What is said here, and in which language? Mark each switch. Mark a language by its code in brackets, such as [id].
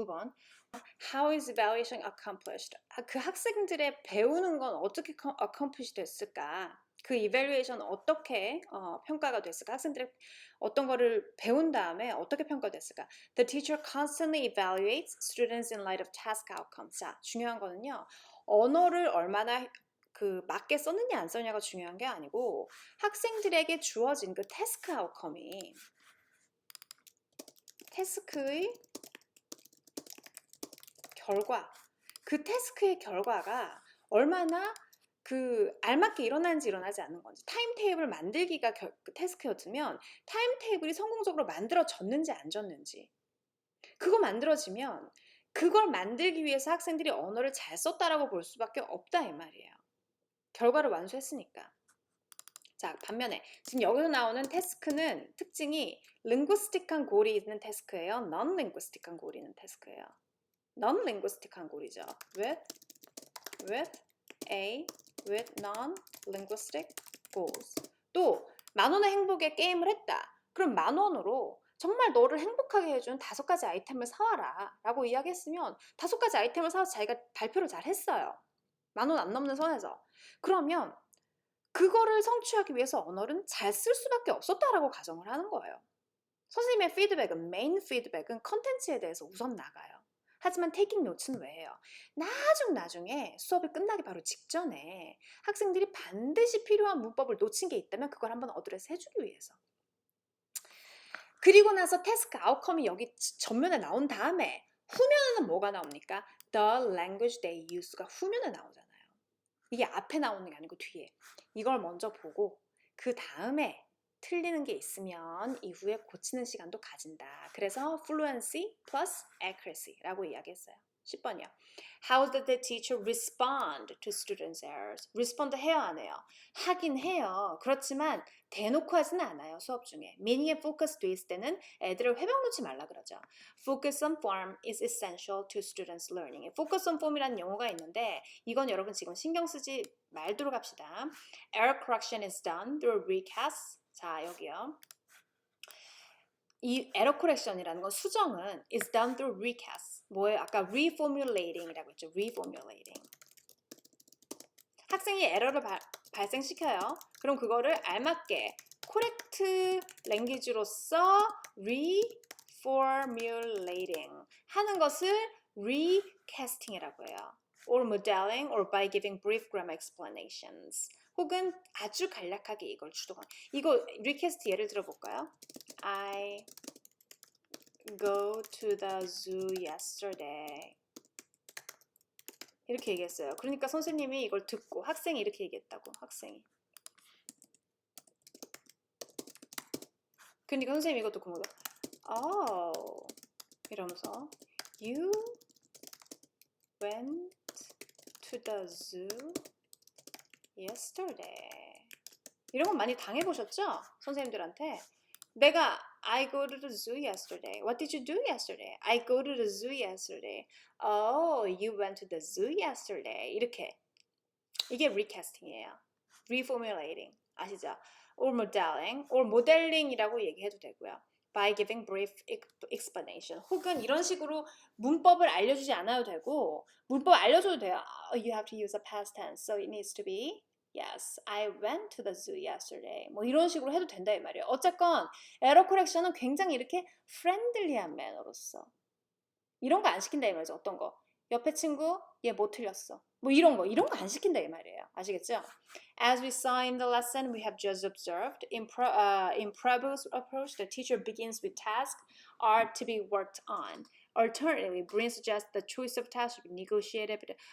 [ko] 9번. [en] How is evaluation accomplished? [ko] 그 학생들의 배우는 건 어떻게 accomplish 됐을까? 그 evaluation 어떻게 평가가 됐을까? 학생들이 어떤 거를 배운 다음에 어떻게 평가됐을까? [en] The teacher constantly evaluates students in light of task outcomes. [ko] 자, 중요한 거는요. 언어를 얼마나 맞게 썼느냐 안 썼느냐가 중요한 게 아니고 학생들에게 주어진 그 태스크 아웃컴이 태스크의 결과 그 태스크의 결과가 얼마나 알맞게 일어나는지 일어나지 않는 건지 타임테이블 만들기가 태스크였으면 타임테이블이 성공적으로 만들어졌는지 안 졌는지 그거 만들어지면 그걸 만들기 위해서 학생들이 언어를 잘 썼다라고 볼 수밖에 없다 이 말이에요. 결과를 완수했으니까. 자, 반면에 지금 여기서 나오는 태스크는 특징이 링구스틱한 고리 있는 태스크예요. non-linguistic한 고리 있는 태스크예요. non-linguistic한 고리죠. [en] with non-linguistic goals. [ko] 또 10,000원의 행복에 게임을 했다. 그럼 10,000원으로 정말 너를 행복하게 해준 5가지 아이템을 사와라 라고 이야기했으면 5가지 아이템을 사와서 자기가 발표를 잘 했어요. 10,000원 안 넘는 선에서. 그러면 그거를 성취하기 위해서 언어는 잘 쓸 수밖에 없었다라고 가정을 하는 거예요. 선생님의 피드백은 메인 피드백은 컨텐츠에 대해서 우선 나가요. 하지만 테이킹 노트는 왜 해요? 나중에 수업이 끝나기 바로 직전에 학생들이 반드시 필요한 문법을 놓친 게 있다면 그걸 한번 어드레스 해주기 위해서. 그리고 나서 태스크 아웃컴이 여기 전면에 나온 다음에 후면에는 뭐가 나옵니까? [en] The language they use가 [ko] 후면에 나오잖아요. 이게 앞에 나오는 게 아니고 뒤에. 이걸 먼저 보고 그 다음에 틀리는 게 있으면 이후에 고치는 시간도 가진다. 그래서 [en] fluency plus accuracy [ko] 라고 이야기했어요. 10번이요. [en] How did the teacher respond to students' errors? [ko] respond 해요, 안 해요? 하긴 해요. 그렇지만 대놓고 하지는 않아요, 수업 중에. meaning에 focus 돼 있을 때는 애들을 회방 놓지 말라 그러죠. [en] Focus on form is essential to students' learning. [ko] Focus on form이라는 용어가 있는데 이건 여러분 지금 신경 쓰지 말도록 합시다. [en] Error correction is done through recasts. [ko] 자, 여기요. [en] 이 error correction이라는 [ko] 건 수정은 [en] is done through recasts. [ko] 뭐예요? 아까 reformulating이라고 했죠. reformulating. 학생이 에러를 발생시켜요. 그럼 그거를 알맞게 correct language로서 reformulating 하는 것을 recasting이라고 해요. [en] or modeling or by giving brief grammar explanations. [ko] 혹은 아주 간략하게 이걸 주도하는. 이거 recast 예를 들어볼까요? [en] I go to the zoo yesterday. [ko] 이렇게 얘기했어요. 그러니까 선생님이 이걸 듣고 학생이 이렇게 얘기했다고. 학생이. 그러니까 선생님이 이것도 공부해. [en] Oh [ko] 이러면서 [en] You went to the zoo yesterday. [ko] 이런 건 많이 당해보셨죠? 선생님들한테. 내가 [en] I go to the zoo yesterday. What did you do yesterday? I go to the zoo yesterday. Oh, you went to the zoo yesterday. [ko] 이렇게. 이게 recasting이에요. reformulating. 아시죠? [en] or modeling, or modeling이라고 [ko] 얘기해도 되고요. [en] by giving brief explanation. [ko] 혹은 이런 식으로 문법을 알려주지 않아도 되고 문법 알려줘도 돼요. [en] You have to use a past tense, so it needs to be Yes, I went to the zoo yesterday. [ko] 뭐 이런 식으로 해도 된다 이 말이에요. 어쨌건 에러 코렉션은 굉장히 이렇게 프렌들리한 매너로서 이런 거 안 시킨다 이 말이죠. 어떤 거? 옆에 친구 얘 뭐 틀렸어. 뭐 이런 거 안 시킨다 이 말이에요. 아시겠죠? [en] As we saw in the lesson we have just observed, in Prabhu's approach, the teacher begins with tasks are to be worked on. Alternatively, Breen suggests the choice of tasks should be negotiated.